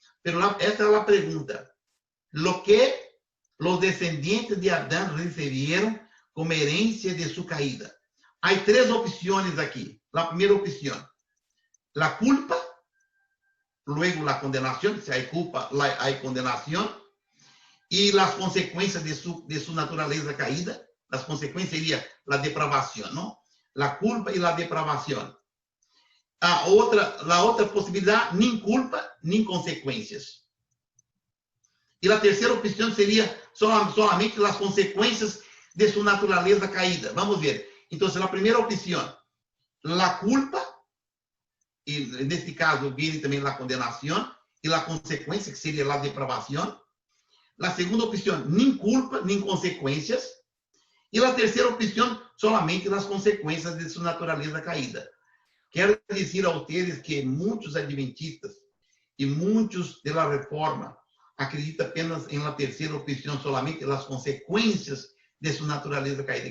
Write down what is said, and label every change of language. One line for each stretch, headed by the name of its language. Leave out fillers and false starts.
Portuguese: Mas esta é a pergunta. Lo que os descendientes de Adão receberam como herência de sua caída. Há 3 opções aqui. A primeira opção, a culpa, luego a condenação. Se há culpa, há condenação.
Spanish: y las consecuencias de su naturaleza caída. Las consecuencias sería la depravación, ¿no? La culpa y la depravación. La otra posibilidad, ni culpa ni consecuencias. Y la tercera opción sería solamente las consecuencias de su naturaleza caída. Vamos a ver. Entonces, la primera opción, la culpa, y en este caso viene también la condenación, y la consecuencia, que sería la depravación. La segunda opción, ni culpa ni consecuencias.
Portuguese: E a terceira opção, solamente nas consequências de sua natureza caída. Quero dizer a vocês que muitos adventistas e muitos da reforma acreditam apenas em la terceira opção, solamente nas consequências de sua natureza caída.